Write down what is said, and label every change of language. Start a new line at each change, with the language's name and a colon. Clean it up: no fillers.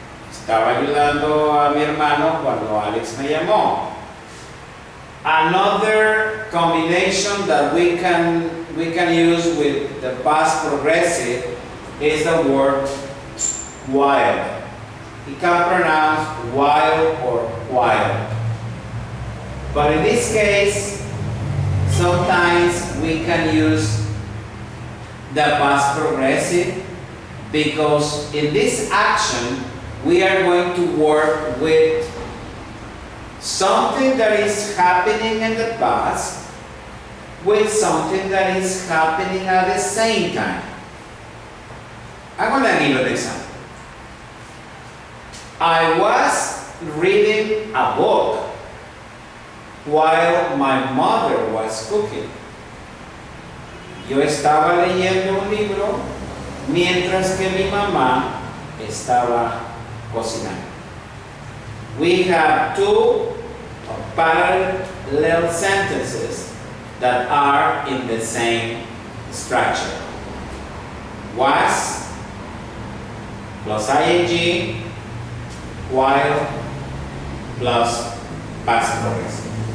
Spanish: Estaba ayudando a mi hermano cuando Alex me llamó.
English: Another combination that we can use with the past progressive is the word while. You can pronounce while or while. But in this case, sometimes we can use the past progressive because in this action we are going to work with something that is happening in the past with something that is happening at the same time. I'm going to give an example. I was reading a book while my mother was cooking.
Spanish: Yo estaba leyendo un libro mientras que mi mamá estaba cocinando.
English: We have two parallel sentences that are in the same structure. Was plus ing while plus past progressive.